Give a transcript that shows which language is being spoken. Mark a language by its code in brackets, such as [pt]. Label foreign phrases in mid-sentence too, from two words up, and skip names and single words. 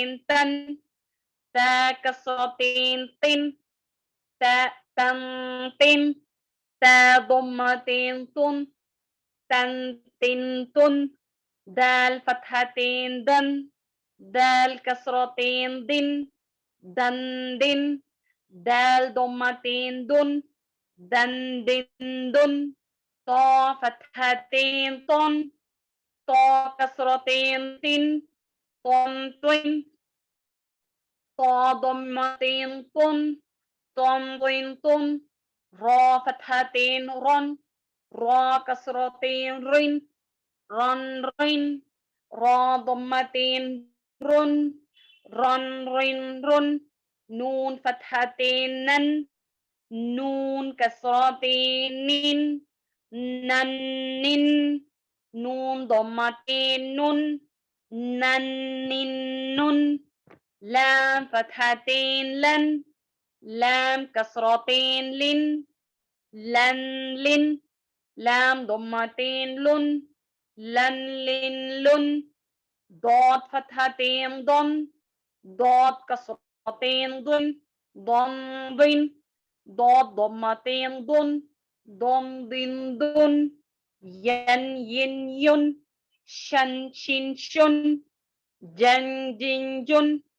[ar] تن تا کسرتین تن تا تن تن تا ضمتین تن تن تن تن دال فتحتین دن دال کسرتین دن دن دن دال ضمتین دن دن دن دن طا فتحتین طن طا کسرتین طن طن طن طا ضمتین طن طن طن طن را فتحتین رن را کسرتین رن رن رن را ضمتین رن رن رن رن نون فتحتین نن نون کسرتین نن نن निन نون ضمتين نن نن نن لام فتحتين لن لام كسرتين لن لن لن لام ضمتين لن لن لن لن ضاد فتحتين ضن ضاد كسرتين ضن ضن ضن ضاد ضمتين ضن ضن ضن ضن ين ين ين شن شن شن جن جن جن